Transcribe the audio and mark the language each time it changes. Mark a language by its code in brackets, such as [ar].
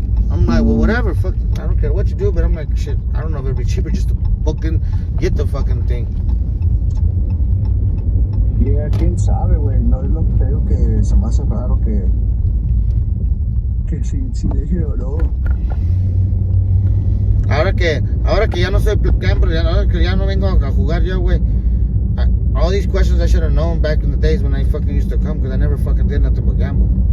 [en] I'm like, well, whatever, fuck, I don't care what you do, but I'm like, shit, I don't know if it'd be cheaper just to book and get the fucking thing. [es] Yeah, ¿quién quién sabe, güey. No es lo que te digo, que se me hace raro que si deje o no. Ahora que ya no soy gambler, ahora que ya no vengo a jugar yo, güey. [en] All these questions I should have known back in the days when I fucking used to come, because I never fucking did nothing but gamble.